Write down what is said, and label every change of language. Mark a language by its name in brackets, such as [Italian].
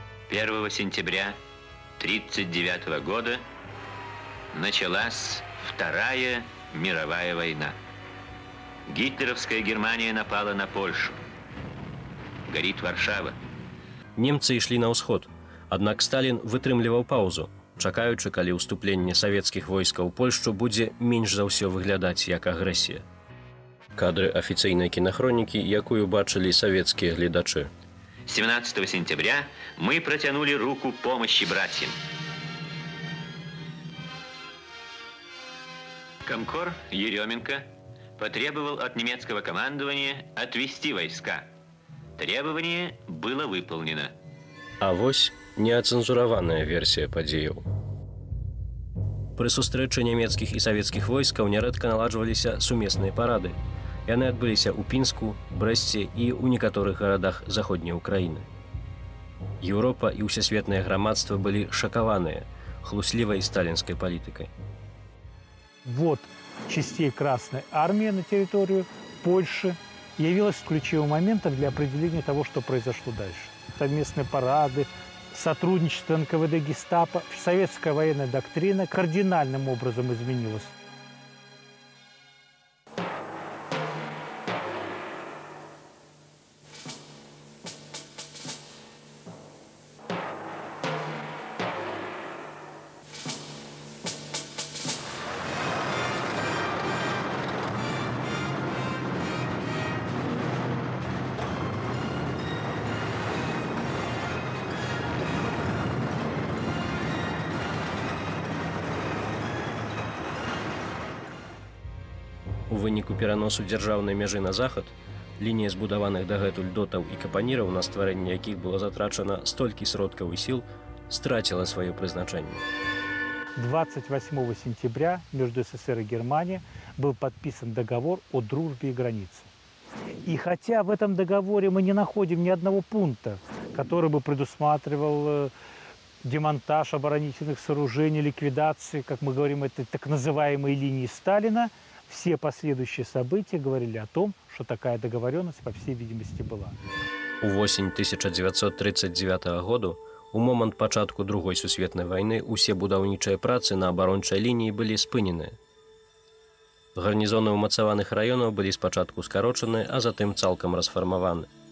[Russian] «1 сентября 1939 года началась Вторая мировая война. Гитлеровская Германия напала на Польшу. Горит Варшава». [Belarusian] Немцы ішлі на ўсход, аднак Сталін вытрымліваў паўзу, чакаючы, калі ўступленне савецкіх войскаў у Польшчу будзе менш за ўсё выглядаць як агрэсія. Кадры афіцыйнай кінахронікі, якую бачылі савецкія гледачы. [Russian] 17 сентября мы протянули руку помощи братьям. Комкор Еременко потребовал от немецкого командования отвести войска. Требование было выполнено. [Belarusian] А вось неацэнзураваная версія падзеяў. Пры сустрэчы нямецкіх і савецкіх войскаў нярэдка наладжваліся сумесныя парады. Яны адбыліся ў Пінску, Брэсце і ў некаторых гарадах заходняй Украіны. Еўропа і ўсесветнае грамадства былі шакаваныя хлуслівай сталінскай палітыкай. [Russian] Вот частей Красной Армии на территорию Польши явилось ключевым моментом для определения того, что произошло дальше. Совместные парады, сотрудничество НКВД, Гестапо, советская военная доктрина кардинальным образом изменилась. [Belarusian] У выніку пераносу дзяржаўнай мяжы на захад, лінія збудаваных дагэтуль дотаў і капаніраў, на стварэнне якіх было затрачана столькі сродкаў і сіл, страціла сваё прызначэнне. [Russian] 28 сентября между СССР и Германией был подписан договор о дружбе и границе. И хотя в этом договоре мы не находим ни одного пункта, который бы предусматривал демонтаж оборонительных сооружений, ликвидации, как мы говорим, этой так называемой линии Сталина, все последующие события говорили о том, что такая договоренность, по всей видимости, была. [Belarusian] Увосень 1939 году, у момант пачатку Другой сусветнай вайны, усе будаўнічыя працы на абарончай лініі былі спыненыя. Гарнізоны ўмацаваных раёнаў былі спачатку скарочаны, а затым цалкам расфармаваны.